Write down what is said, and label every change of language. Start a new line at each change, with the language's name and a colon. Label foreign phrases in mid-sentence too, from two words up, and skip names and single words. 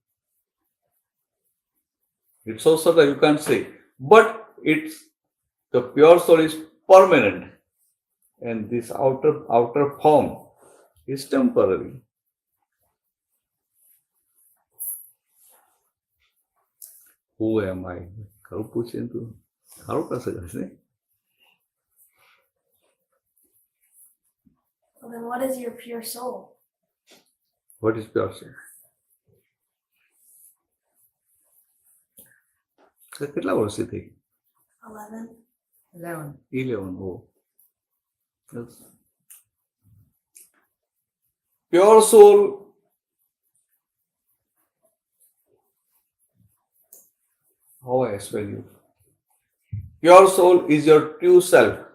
English: It's so subtle, you can't see. But the pure soul is permanent, and this outer form is temporary. Who am I?
Gujarati: ખરું પૂછે તો સારું કરશે ને.
English: Well, then what is your pure soul? What is pure soul?
Gujarati: કેટલા વર્ષથી થઈ? 11. 11.
English: Oh. Yes. Pure soul How I explain you? Pure soul is your true self.